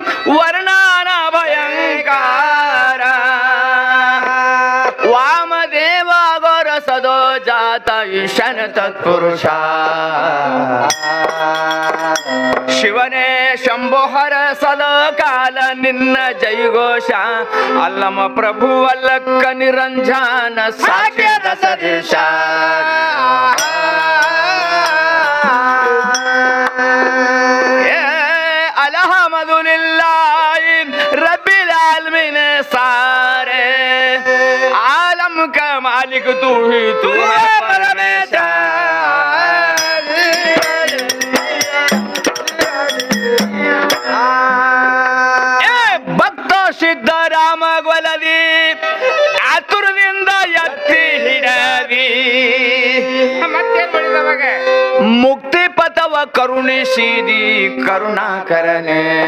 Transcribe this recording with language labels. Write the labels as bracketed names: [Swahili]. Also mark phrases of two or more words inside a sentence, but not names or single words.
[Kannada] ವರ್ಣನ ಭಯಂಕಾರ ವಾಮದೇವ ಗೋರ ಸದೋ ಜಾತ ಈಶನ ತತ್ಪುರುಷ ಶಿವನೇ ಶಂಭೋಹರ ಸದಕಾಲ ನಿನ್ನ ಜೈಘೋಷ ಅಲ್ಲಮ ಪ್ರಭು ಅಲ್ಲಕ್ಕ ನಿರಂಜನ ಸಾಕ್ಷ್ಯದ ಸದೇಶ [Arabic] الحمد لله رب العالمين [Hindi] सारे आलम का मालिक तू ही तू है परमेश्वर [Kannada] ಭಕ್ತ ಸಿದ್ಧರಾಮ ಗೊಲದಿ ಆತುರದಿಂದ ಎತ್ತಿ ಹಿಡದಿ ಮತ್ತೇನ್ ಮಾಡಿದವಾಗ ಮುಕ್ತಿ ಪಥವ ಕರುಣಿಸಿದಿ ಕರುಣಾಕರನೆ